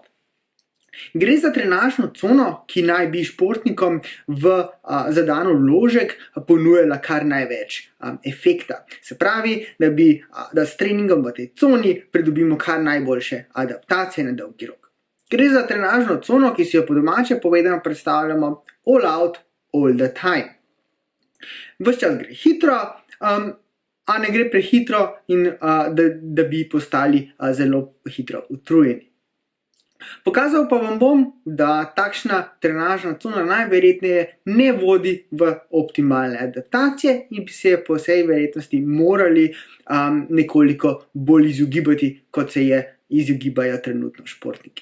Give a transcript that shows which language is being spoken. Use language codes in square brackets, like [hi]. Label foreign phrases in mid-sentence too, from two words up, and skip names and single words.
[sl] Gre za trenažno cono, ki naj bi športnikom v zadano vložek ponujala kar največ efekta. Se pravi, da s treningom v tej coni pridobimo kar najboljše adaptacije na dolgi rok. Gre za trenažno cono, ki si jo po domače povedano predstavljamo [en] all out, all the time. [sl] Ves čas gre hitro, a ne gre prehitro in da bi postali zelo hitro utrujeni. Pokazal pa vam bom, da takšna trenažna cona najverjetneje ne vodi v optimalne adaptacije in bi se po vsej verjetnosti morali nekoliko bolj izogibati, kot se je izogibajo trenutno športniki.